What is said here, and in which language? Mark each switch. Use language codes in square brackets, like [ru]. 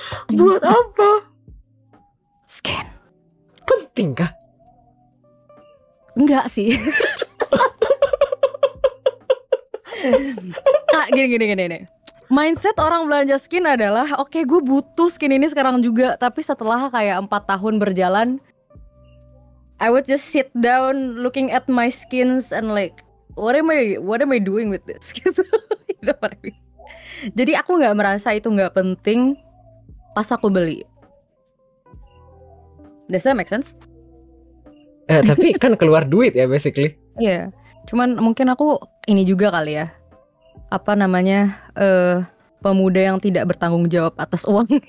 [id] Buat apa? [en] Scan. [id] Penting kah? Enggak sih. Gini. Mindset orang belanja skin adalah, oke, gue butuh skin ini sekarang juga. Tapi setelah kayak 4 tahun berjalan, [en] I would just sit down looking at my skins and like, what am I doing with this? [id] Gitu. Jadi aku nggak merasa itu nggak penting pas aku beli. [en] Does that make sense? [id] Tapi kan keluar duit ya basically. Iya, cuman mungkin aku ini juga kali ya, apa namanya, pemuda yang tidak bertanggung jawab atas uang.